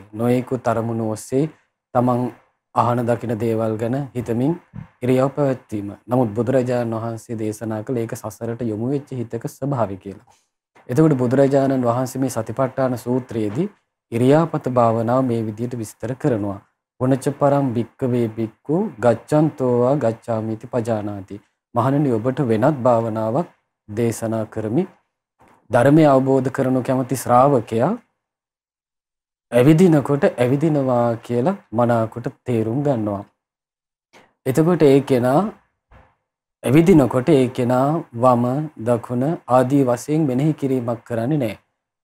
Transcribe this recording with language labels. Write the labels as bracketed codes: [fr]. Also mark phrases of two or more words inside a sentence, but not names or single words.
[si] නොයෙකුත් අරමුණු ඔස්සේ තමන් අහන දකින දේවල් ගැන හිතමින් ඉරියව් පැවැත්වීම. නමුත් බුදුරජාණන් වහන්සේ දේශනා කළ ඒක සසරට යොමු වෙච්ච හිතක ස්වභාවය කියලා. එතකොට බුදුරජාණන් වහන්සේ මේ සතිපට්ඨාන සූත්‍රයේදී ඉරියාපත භාවනාව මේ විදිහට විස්තර කරනවා. [pi] වනච පරම් භික්කවේ භික්ඛු ගච්ඡන්තෝවා ගච්ඡාමිති පජානාති. [si] මහණෙනි, ඔබට වෙනත් භාවනාවක් දේශනා කරමි. ධර්මය අවබෝධ කරනු කැමති ශ්‍රාවකයා ඇවිදිනකොට ඇවිදිනවා කියලා මනාකොට තේරුම් ගන්නවා. එතකොට ඒ කෙනා ඇවිදිනකොට ඒ කෙනා වම දකුණ ආදී වශයෙන් මෙනෙහි කිරීමක් කරන්නේ නැහැ.